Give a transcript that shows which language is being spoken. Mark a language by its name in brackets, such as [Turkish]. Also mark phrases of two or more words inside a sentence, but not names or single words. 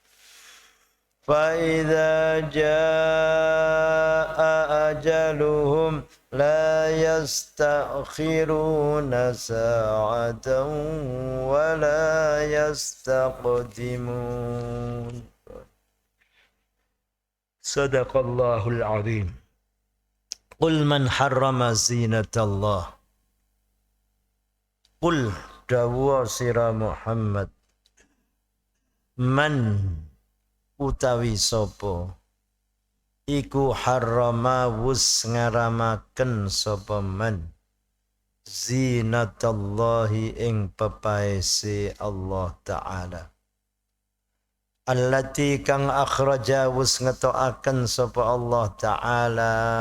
[Arabic] فإذا جاء أجلهم لا يستأخرون ساعة ولا يستقدمون صدق الله العظيم قل من حرم زينة الله [Javanese] قل dawuh sira Muhammad man utawi sapa iku harrama wus ngaramaken sapa [Arabic] من زينة الله [Javanese] ing pepaese Allah Ta'ala allati kang akhraja wus ngetoaken sapa Allah Ta'ala